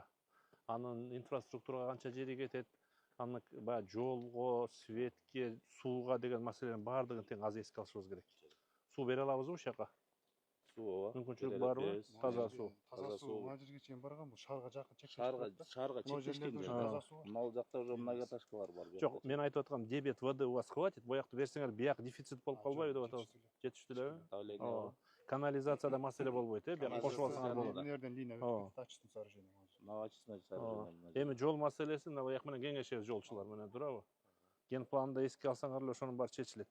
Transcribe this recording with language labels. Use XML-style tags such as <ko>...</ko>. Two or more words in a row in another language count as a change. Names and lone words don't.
<ky>Анын инфраструктурага канча жери кетет. Аны баягы жолго, светке, сууга деген маселенин баардыгын тең аз эске алышыбыз керек. Суу бере алабызбы ушул жака? Суу ооба. Мүмкүнчүлүк барбы? Таза суу. Таза суу мына жерге чейин барган, бул шаарга жакын чектешкен. Шаарга чектешкен жер. Мына бул жакта уже многоэтажкалар бар. Жок, мен айтып атканым,</ky> <ru>дебет воды у вас хватит?</ru> <ky>Буякты берсеңер, бияк дефицит болуп калбайбы деп атабыз. Жетиштүү элеби? Канализацияда маселе болбойт, бияка кошуп алсаңар болот. Мына жерден линия өтүп</ky> <ru>очистный сооружение. Мына очистный сооружение.</ru> <ky>Эми жол маселесин мына бияк менен кеңешебиз жолчулар менен, туурабы? Ген планды эске алсаңар эле ошонун баары чечилет.</ky>